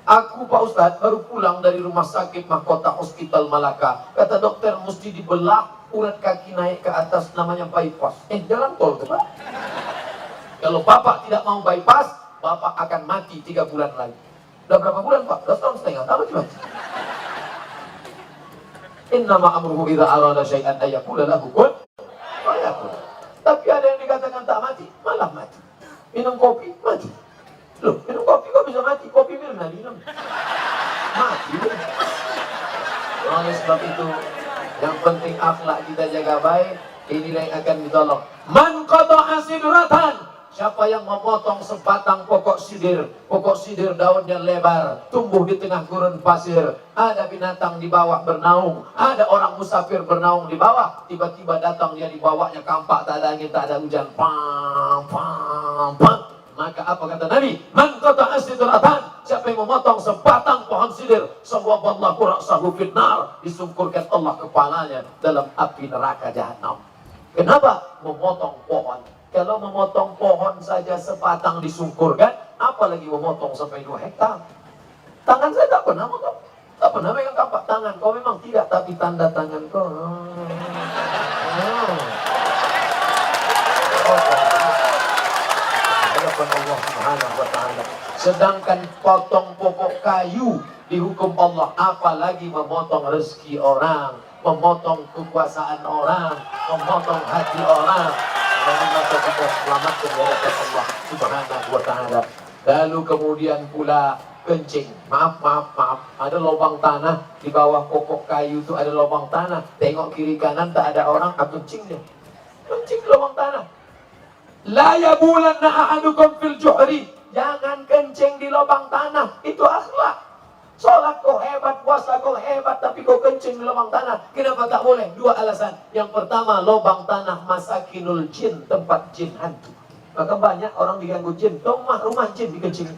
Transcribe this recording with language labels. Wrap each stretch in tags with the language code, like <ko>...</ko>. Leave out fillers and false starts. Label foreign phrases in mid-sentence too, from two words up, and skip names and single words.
<ms>Aku Pak Ustadz baru pulang dari rumah sakit Mahkota Hospital Malaka. Kata dokter mesti dibelah urat kaki naik ke atas, namanya bypass. Jalan tol tuh Pak. Kalau Bapak tidak mau bypass, Bapak akan mati 3 bulan lagi. Udah berapa bulan Pak? 2 tahun setengah. Tahu mati.</ms> <ar>إنما أمره إذا أراد شيئا أن يقول له كن فيكون.</ar> <ms>Tapi ada yang dikatakan tak mati, malah mati. Minum kopi, mati. Loh, minum kopi kok bisa mati? Kopi minum, minum. Mati. Oleh sebab itu, yang penting akhlak kita jaga baik, inilah yang akan ditolong.</ms> <ar>من قطع سدرة,</ar> <ms>siapa yang memotong sebatang pokok sidir daunnya lebar, tumbuh di tengah gurun pasir, ada binatang di bawah bernaung, ada orang musafir bernaung di bawah, tiba-tiba datang dia di bawahnya kampak, tak ada angin, tak ada hujan, pam, pam, pam. Maka apa kata Nabi?</ms> <ar>من قطع سدرة,</ar> <ms>siapa yang memotong sebatang pohon sidir,</ms> <ar>صوب الله رأسه في النار,</ar> <ms>disungkurkan Allah kepalanya dalam api neraka jahanam. Kenapa memotong pohon? Kalau memotong pohon saja sebatang disungkurkan, apalagi memotong sampai 2 hektar. Tangan saya tak pernah motong, tak pernah megang kampak tangan. Kau memang tidak, tapi tanda tangan kau. Allah</ms> <ar>سبحانه وتعالى.</ar> <ms>Sedangkan potong pokok kayu dihukum Allah, apalagi memotong rezeki orang, memotong kekuasaan orang, memotong hati orang. Maka kita selamatkan dari Allah</ms> <ar>سبحانه وتعالى.</ar> <ms>Lalu kemudian pula kencing. Maaf, ada lubang tanah di bawah pokok kayu itu, ada lubang tanah. Tengok kiri kanan tak ada orang, kencing dia. Kencing di lubang tanah.</ms> <ar>لا يبولن أحدكم في الجحر,</ar> <ms>jangan kencing di lubang tanah. Itu akhlak. Sholat kau hebat, puasa kau hebat, tapi kau kencing di lubang tanah. Kenapa tak boleh? 2 alasan. Yang pertama, lubang tanah</ms> <ar>مساكن الجن,</ar> <ms>tempat jin hantu. Maka banyak orang diganggu jin, rumah jin dikencing.</ms>